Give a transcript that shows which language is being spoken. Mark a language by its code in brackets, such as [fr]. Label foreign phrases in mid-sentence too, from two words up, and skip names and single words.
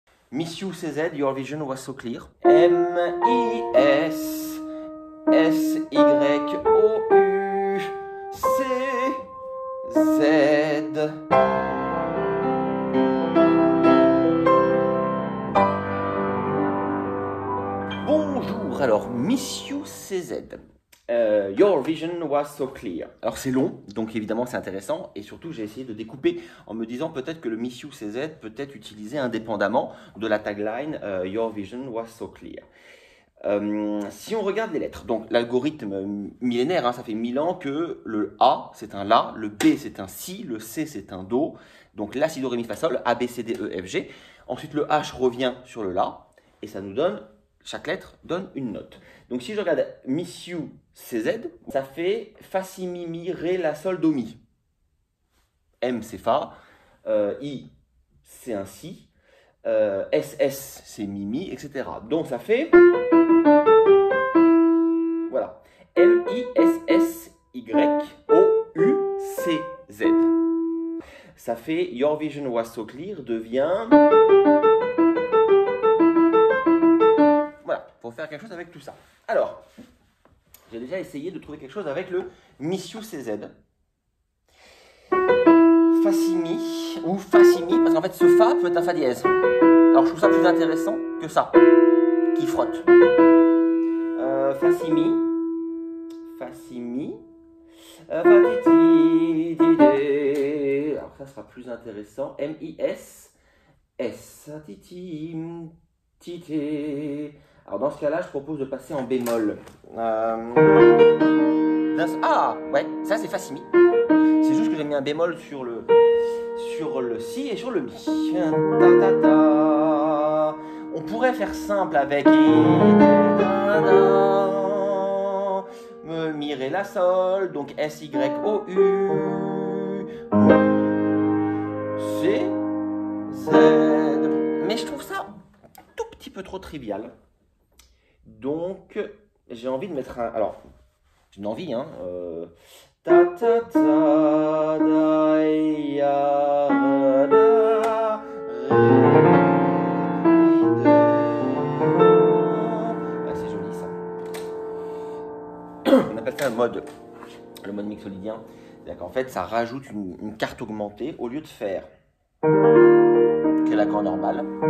[en] Miss You CZ, Your Vision Was So Clear. M-I-S-S-Y-O-U-C-Z. [fr] Bonjour, alors Miss You CZ. [en] Your vision was so clear. [fr] Alors c'est long, donc évidemment c'est intéressant, et surtout j'ai essayé de découper en me disant peut-être que le Miss You CZ peut être utilisé indépendamment de la tagline [en] Your vision was so clear. [fr] Si on regarde les lettres, donc l'algorithme millénaire, hein, ça fait 1000 ans que le A c'est un La, le B c'est un Si, le C c'est un Do, donc La, Si, Do, Ré, Mi, Fa, Sol, A, B, C, D, E, F, G. Ensuite le H revient sur le La, et ça nous donne, chaque lettre donne une note. Donc si je regarde Miss You CZ, ça fait Fa, Si, Mi, Mi, Ré, La, Sol, Do, Mi. M c'est Fa, I c'est un Si, SS c'est Mi, Mi, etc. Donc ça fait, voilà, [en] M-I-S-S-Y-O-U-C-Z. [fr] Ça fait [en] Your Vision Was So Clear [fr] devient... Voilà, il faut faire quelque chose avec tout ça. Alors, j'ai déjà essayé de trouver quelque chose avec le Miss You CZ. Fa, Si, Mi, ou Fa, Si, Mi, parce qu'en fait ce Fa peut être un Fa dièse. Alors je trouve ça plus intéressant que ça, qui frotte. Fa, Si, Mi, Fa, Si, Mi, Fa, Ti, Ti, Ti, Dé. Alors ça sera plus intéressant. [en] M-I-S, S, Ti, Ti, Ti, Té. [fr] Alors dans ce cas-là, je propose de passer en bémol. Ah, ouais, ça c'est Fa, Si, Mi. C'est juste que j'ai mis un bémol sur le Si et sur le Mi. Ta, ta, ta. On pourrait faire simple avec Mi, Ré, La, Sol, donc S-Y-O-U, C, Z. Mais je trouve ça un tout petit peu trop trivial. Donc, j'ai envie de mettre un... Alors, j'ai une envie, hein. Ta ta ta da ya da ré dé. Ah, c'est joli ça. On appelle ça le mode mixolydien. C'est-à-dire qu'en fait, ça rajoute une carte augmentée au lieu de faire que l'accord normal.